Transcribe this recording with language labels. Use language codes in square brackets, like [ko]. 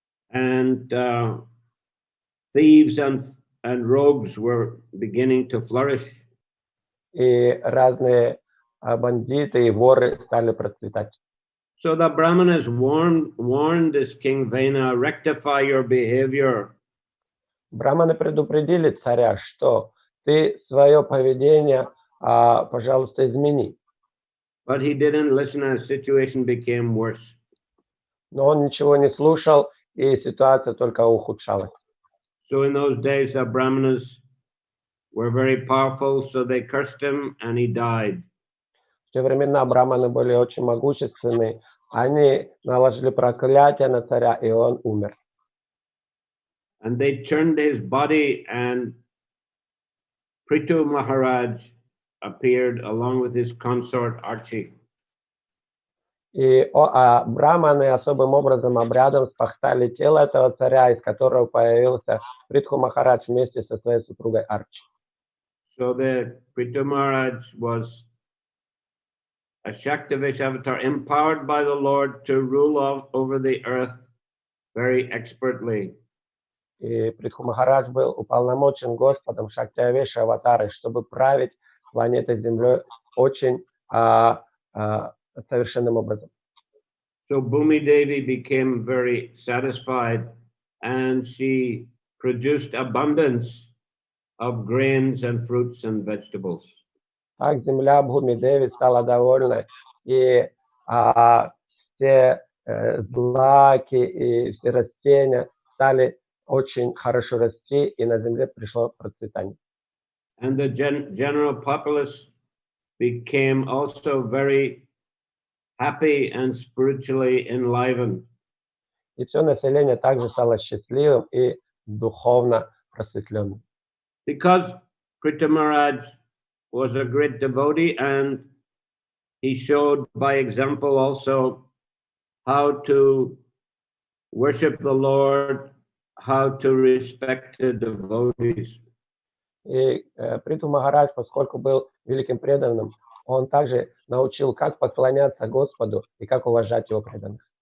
[en] And thieves and rogues were beginning to flourish. [ru] И разные бандиты и воры стали процветать. [en] So the Brahmanas warned this king Vena, rectify your behavior. [ru] Браманы предупредили царя, что ты свое поведение, пожалуйста, измени. [en] But he didn't listen, and the situation became worse. [ru] Но он ничего не слушал, и ситуация только ухудшалась. [en] So in those days, the Brahmanas were very powerful, so they cursed him, and he died. [ru] В те времена браманы были очень могущественны. Они наложили проклятие на царя, и он умер. [en] And they turned his body, and Prithu Maharaj appeared along with his consort Archie. [ru] И браманы особым образом обрядом спахтали тело этого царя, из которого появился Притху Махарадж вместе со своей супругой Арчи. [en] So the Prithu Maharaj was a Shaktivish avatar, empowered by the Lord to rule over the earth very expertly. [ru] И Притху Махарадж был уполномочен Господом Шактиавеша аватарой, чтобы править планетой Землей очень совершенным образом. [en] So Bhumi Devi became very satisfied, and she produced abundance of grains and fruits and vegetables. [ru] Так земля Бхуми-Деви стала довольна, и все злаки и все растения стали очень хорошо расти, и на земле пришло процветание. [en] And the general populace became also very happy and spiritually enlivened. [ru] И все население также стало счастливым и духовно просветленным. [en] Because Prithu Maharaj was a great devotee, and he showed by example also how to worship the Lord, how to respect the devotees. [ru] И Притху Махарадж, поскольку был великим преданным, он также научил, как поклоняться Господу и как уважать его преданных.